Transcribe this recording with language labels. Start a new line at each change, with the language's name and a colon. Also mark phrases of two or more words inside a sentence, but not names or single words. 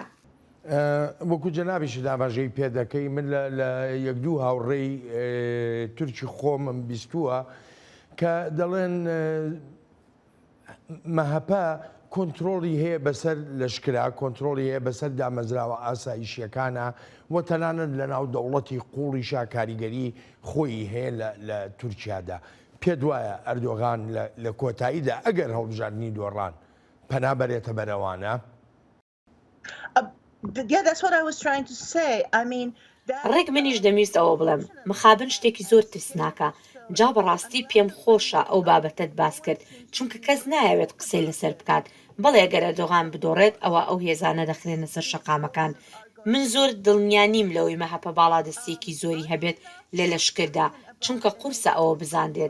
Central Kurdish: وەکو جەنابیشی دابژەی پێ دەکەی من لە یەک دوو هاوڕێی تورکی خۆمم بیستووە کە دەڵێن مەهەپە کۆنتترۆڵی هەیە بەسەر لەشکرا کۆنتترۆلی هەیە بەسەر دامەزراوە ئاسایشیەکانە و تەنانەت لە ناو دەوڵەتی قوڵی شاکاریگەری خۆی هەیە لە تورکیادا. پێ دوایە ئەردۆغان لە کۆتاییدا ئەگەر هەڵبژاردننی دۆڕان پەنا بەرێتە بەرەوانە؟
English: Yeah, that's what I was trying to say. I mean,
Central Kurdish: ڕێک منیش دەمویست ئەوە بڵێم مخابن شتێکی زۆر ترسناکە. جا بەڕاستی پێم خۆشە ئەو بابەتت باس کرد چونکە کەس نایەوێت قسەی لەسەر بکات. بەڵێ ئەگەر ئەردۆغان بدۆڕێت ئەوە ئەو هێزانە دەخرێنە سەر شەقامەکان. من زۆر دڵنیانیم لەوەی مەهەپە باڵادەستێکی زۆری هەبێت لە لەشکردا چونکە قورسە ئەوە بزاندێت.